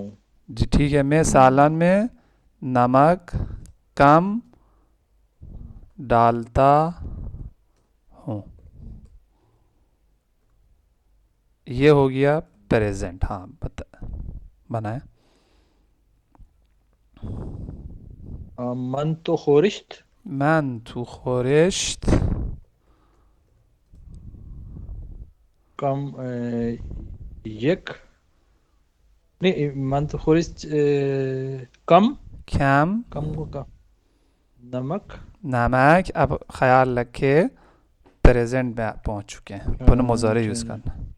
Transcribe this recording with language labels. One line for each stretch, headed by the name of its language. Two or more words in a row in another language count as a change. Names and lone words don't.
Hindi: जी ठीक है, मैं सालन में नमक कम डालता हूँ, ये हो गया प्रेजेंट। हाँ बता, बनाए।
Persian: من تو خورشت. من تو خورشت کم یک, नहीं من تو خورشت کم, کم
Hindi: कम को कम नमक। नमक, अब ख्याल रखे प्रेजेंट में पहुंच चुके हैं, पुनः मुजारे यूज़ करना।